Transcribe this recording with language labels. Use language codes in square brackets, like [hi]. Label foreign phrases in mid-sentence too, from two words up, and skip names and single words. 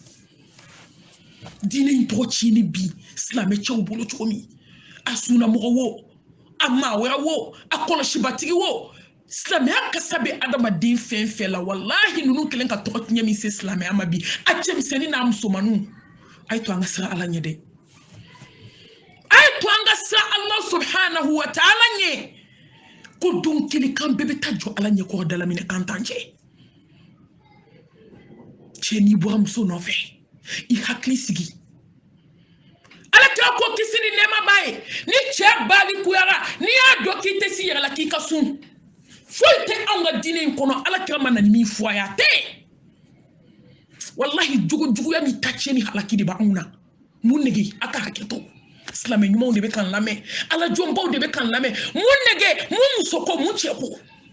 [bm] diinɛ in tɔgɔ tiɲɛni bi silamɛcɛw bolo cogo min a sunamɔgɔ wo a maa wɛrɛ wo a kɔlɔsibatigi wo silamɛya kasa bɛ adamaden fɛn fɛn la wallahi ninnu kelen ka tɔgɔ tiɲɛ min se silamɛya ma bi a cɛmisɛnnin n'a musomaninw a ye to an ka sira ala ɲɛ dɛ a ye to an ka sira [ar] الله سبحانه وتعالى [bm] ɲɛ ko don kelen kan bɛɛ bɛ taa jɔ ala ɲɛ kɔrɔ dala minɛ kan t'an cɛ cɛ n'i bɔra muso nɔfɛ i hakili sigi ala kira ko kisi ni nɛɛma b'a ye ni cɛ balikuyara n'i y'a dɔn k'i tɛ si yɛrɛ la k'i ka sun foyi tɛ anw ka diinɛ in kɔnɔ ala kira ma na ni min fɔ a ye a tɛ wallahi juguya ni taciɲɛ ni halaki de b'anw na mun nege a ka hakɛ to silamɛ ɲumanw de bɛ kan lamɛn ala jɔnbaw de bɛ kan lamɛn mun nege mun muso ko mun cɛ ko